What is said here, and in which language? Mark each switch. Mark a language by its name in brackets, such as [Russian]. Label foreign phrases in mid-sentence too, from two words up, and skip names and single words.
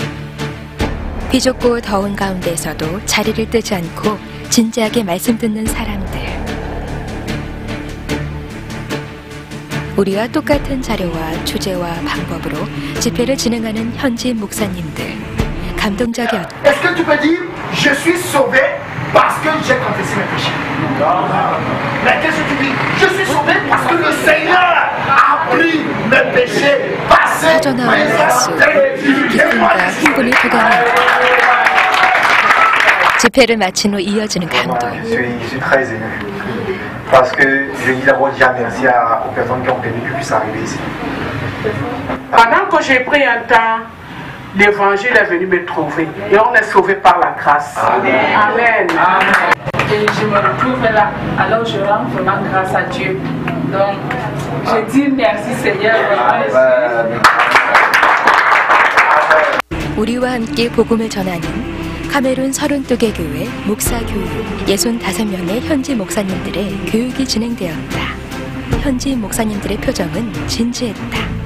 [Korean] 비좁고 더운 가운데서도 자리를 뜨지 않고 진지하게 말씀 듣는 사람들. 우리와 똑같은 자료와 주제와 방법으로 집회를 진행하는 현지 목사님들. 감동적이었다. [French] Est-ce que tu peux dire je suis sauvé parce que j'ai confessé mes péchés? Mais qu'est-ce que tu dis? Je suis sauvé parce que le Seigneur a pris mes péchés passés, [Korean] 사전화와 박수, 기쁨과 흥분이 도가니 집회를 마친 후 이어지는 감동. [French] Je suis très ému parce que je dis d'abord déjà merci aux personnes qui ont permis que je puisse arriver ici. Pendant que j'ai pris un temps, l'évangile est venu me trouver et on est sauvé par la grâce. Amen. Amen. Et je me retrouve là, alors je rends vraiment grâce à Dieu. Donc, je dis merci Seigneur. [Korean] 우리와 함께 복음을 전하는 카메룬 32개 교회 목사 교육 65명의 현지 목사님들의 교육이 진행되었다. 현지 목사님들의 표정은 진지했다.